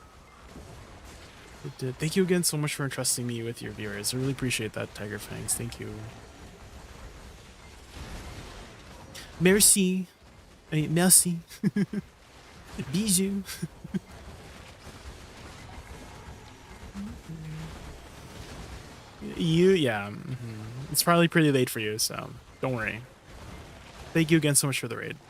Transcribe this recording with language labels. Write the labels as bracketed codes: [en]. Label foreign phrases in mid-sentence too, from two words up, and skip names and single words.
[en] But, thank you again so much for entrusting me with your viewers. I really appreciate that, Tiger Fangs. Thank you. Merci. [fr] Merci. Bisous. [en] Yeah. It's probably pretty late for you, so don't worry. Thank you again so much for the raid.